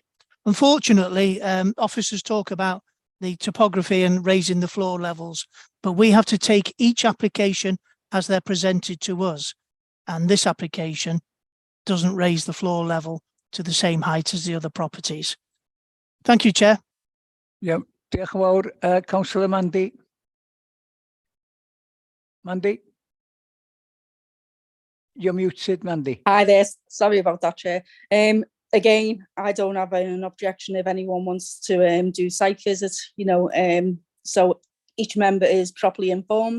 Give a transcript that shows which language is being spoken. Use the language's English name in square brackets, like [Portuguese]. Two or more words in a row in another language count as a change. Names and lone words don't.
[English] Unfortunately, officers talk about the topography and raising the floor levels, but we have to take each application as they're presented to us. And this application doesn't raise the floor level to the same height as the other properties. Thank you, Chair. Yeah, [Welsh] diolch yn fawr. [English] Councillor Mandy. Mandy. You're muted, Mandy. Hi there. Sorry about that, Chair. Again, I don't have an objection if anyone wants to do site visits, so each member is properly informed.